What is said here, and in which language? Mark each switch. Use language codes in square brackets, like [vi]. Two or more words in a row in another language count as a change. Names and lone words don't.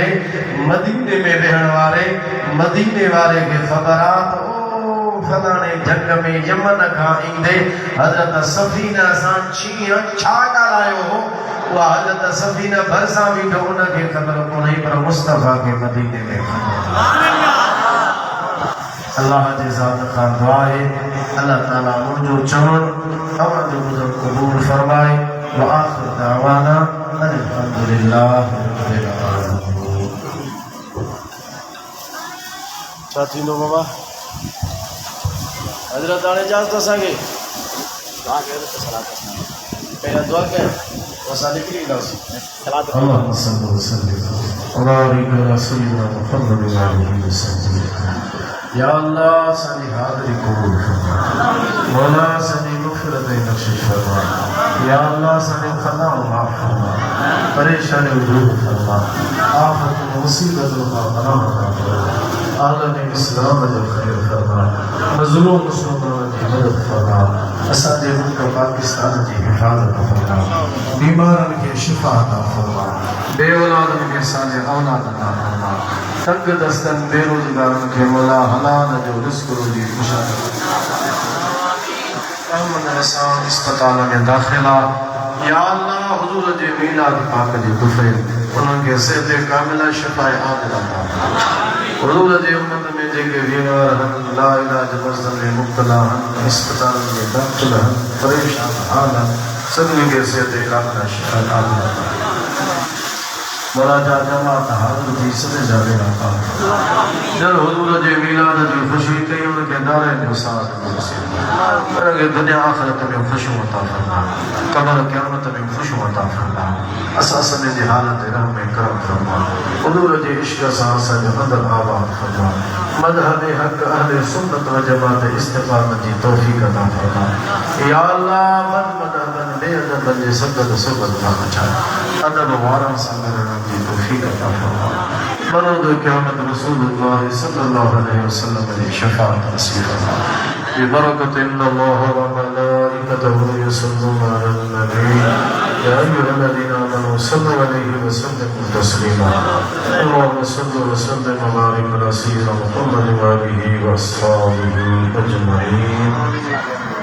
[sd] मदीने में वेहण वारे मदीने वारे खे ख़बर आहे त ओ फलाणे जंग में यमन खां ईंदे हज़रत सफ़ीना सां कीअं छा ॻाल्हायो हो, उहा हज़रत सफ़ीना भरिसां बीठो, उनखे ख़बर कोन्हे, पर मुस्तफ़ा खे मदीने में अल्लाह जे ज़ात खां दुआ आहे अल्लाह ताला मुंहिंजो चवण तव्हांजो ॿुधण क़बूल फरमाए। [ar] وآخر دعوانا أن الحمد لله رب العالمين. [sd] साथी नो बाबा हजरत आने इजाजत असांखे दुआ कयो त सलात पहिरियां दुआ कयो पोइ असां निकिरी ईंदासीं सलात [ar] اللهم صل وسلم وبارك على سيدنا محمد وعلى اله وصحبه [sd] या अल्लाह सारी हाज़िरी कबूल फरमा मौला सारी मग़फ़िरत बख़्शिश फरमा या अल्लाह सारी ख़ता माफ़ फरमा परेशानी दूर फरमा आफत मुसीबत का पनाह फरमा आलम इस्लाम जो खैर फरमा [ur] مظلوم مسلمانوں کی مدد فرما [sd] असांजे मुल्क [ur] پاکستان کی حفاظت فرما [sd] बीमारन खे शिफ़ा अता फरमा बेऔलादन खे असांजे औलाद अता फरमा तंग दस्तन बेरोज़गारन खे मौला हलाल जो रिज़्क़ रोज़ी खुशहाली अस्पताल में दाखिला या अल्लाह हुजूर जे मीलाद पाक जी दुफ़े उन्हनि खे सेहत कामिला शिफ़ाए आजिला अता फरमा हुजूर जे उम्मत में जेके बीमार आहिनि ला इलाज मर्ज़ में मुब्तला आहिनि अस्पताल में दाख़िल आहिनि परेशान हाल आहिनि सभिनी खे सेहत कामिला शिफ़ाए आजिला अता फरमा मौला जा जमात हाज़िर थी सभई जा वेरा था जब हुजूर जे मीलाद जी ख़ुशी कई उनखे दारनि जो साथ नसीब पर दुनिया आख़िरत में ख़ुशियूं अता फरमा क़ब्र क़यामत में ख़ुशियूं अता फरमा असां सभिनी जी हालत रहम में करम फरमा हुजूर जे इश्क़ सां असांजो अंदर आबाद फरमा मज़हब हक़ अहले सुन्नत व जमात इस्तिक़ामत जी तौफ़ीक़ अता फरमा या अल्लाह मन मदहबन बेअदबन जे सबद सुबद खां बचाए अदब वारन सां रहण जी तौफ़ीक़ अता फरमा मरोद क़यामत रसूलुल्लाह सल्लल्लाहु अलैहि वसल्लम जी शफ़ाअत नसीब फरमा [ar] ببركة إن الله وملائكته يصلون على النبي يا أيها الذين آمنوا صلوا عليه وسلموا تسليما اللهم صل وسلم وبارك على سيدنا محمد وعلى آله وأصحابه أجمعين.